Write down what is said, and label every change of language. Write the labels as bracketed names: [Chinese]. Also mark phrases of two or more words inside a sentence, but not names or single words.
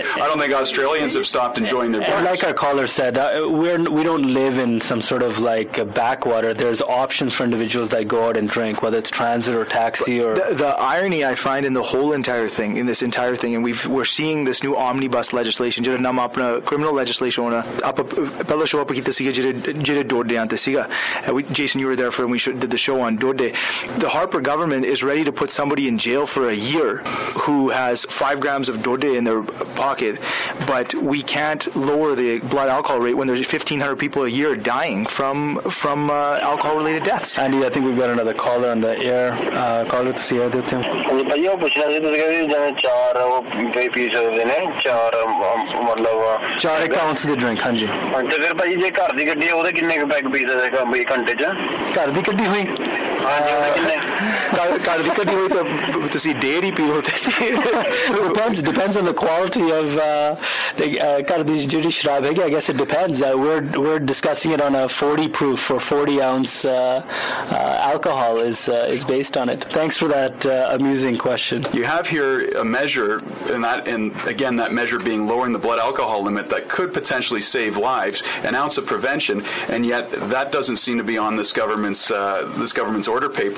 [English] I don't think Australians have stopped enjoying their bars. Like our caller said, we don't live in some sort of like a backwater. There's options for individuals that go out and drink, whether it's transit or taxi or. The irony I find in the whole entire thing, and we're seeing this new omnibus legislation. [Punjabi] ਜਿਹੜਾ ਨਾਮ ਆਪਣਾ [English] criminal legislation [Punjabi] ਹੋਣਾ ਆਪਾਂ ਪਹਿਲਾ [English] show up [Punjabi] ਕੀਤਾ ਸੀਗਾ ਜਿਹੜੇ ਡੋਡੇ ਆਂਦੇ ਸੀਗਾ. [English] Jason, you were there for when we did the show on Dode. The Harper government is ready to put somebody in jail for a year who has 5 grams of Dode in their pocket, but we can't lower the blood alcohol rate when there's 1,500 people a year dying from alcohol-related deaths. Andy, I think we've got another caller on the air. Caller to see it. [Punjabi] ਭਈਆ ਪੁੱਛਣਾ ਸੀ ਤੁਸੀਂ ਕਹਿੰਦੇ ਜਿਵੇਂ 4 ਪੀ ਸਕਦੇ ਨੇ 4 ਮਤਲਬ 4 accounts ਦੇ ਡਰਿੰਕ ਹਾਂਜੀ ਤੇ ਫਿਰ ਭਾਈ ਜੇ ਘਰ ਦੀ ਗੱਡੀ ਹੈ ਉਹਦੇ ਕਿੰਨੇ ਪੈਗ ਪੀ ਸਕਦੇ ਬਈ ਘੰਟੇ 'ਚ ਘਰ ਦੀ ਗੱਡੀ ਹੋਈ ਹਾਂਜੀ ਉਹਦੇ ਕਿੰਨੇ ਘਰ ਦੀ ਗੱਡੀ ਹੋਈ ਤਾਂ ਤੁਸੀਂ ਡੇਢ ਹੀ ਪੀਓ ਤੇ [English] depends on the quality of [Punjabi] ਘਰ ਦੀ ਜਿਹੜੀ ਸ਼ਰਾਬ ਹੈਗੀ. [English] I guess it depends. We're discussing it on a 40 proof for 40 ounce alcohol is based on it. Thanks for that amusing question. You have here a measure, and again that measure being lowering the blood alcohol limit that could potentially save lives, an ounce of prevention, and yet that doesn't seem to be on this government's order paper.